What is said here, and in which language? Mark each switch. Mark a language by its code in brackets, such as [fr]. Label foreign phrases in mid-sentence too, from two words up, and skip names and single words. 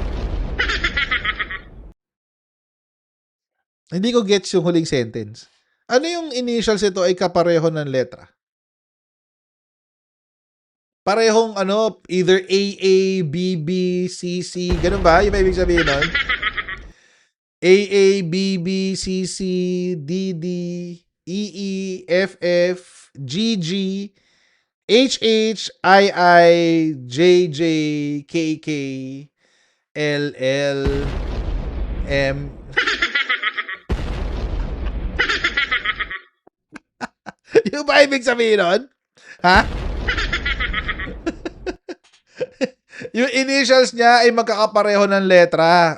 [tl] Hindi ko gets yung huling sentence. Ano yung initials nito ay kapareho ng letra? Parehong either AA, BB, CC, ganun ba? Yung ibig sabihin nun? AA, BB, CC, DD, EE, FF, GG, HH, II, JJ, KK, LL, M. Yung ba ibig sabihin nun? Ha? Yung initials niya ay magkakapareho ng letra.